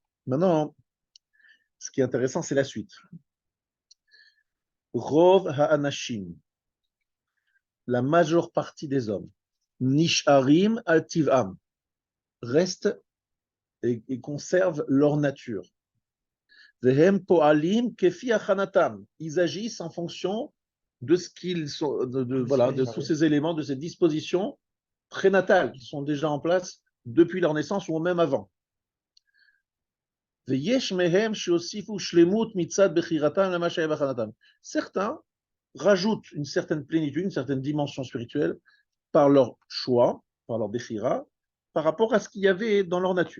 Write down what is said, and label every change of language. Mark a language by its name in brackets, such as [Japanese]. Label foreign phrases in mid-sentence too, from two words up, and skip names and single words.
[French] Maintenant, ce qui est intéressant, c'est la suite. [Hebrew] רוב האנשים, [French] la majeure partie des hommes, [Hebrew] נשארים על טבעם, [French] restent et conservent leur nature. [Hebrew] והם פועלים כפי הכנתם, [French] ils agissent en fonction de ce qu'ils sont, de tous ces éléments, de ces dispositions prénatales qui sont déjà en place depuis leur naissance ou même avant. Certains rajoutent une certaine plénitude, une certaine dimension spirituelle par leur choix, par leur bechira, par rapport à ce qu'il y avait dans leur nature.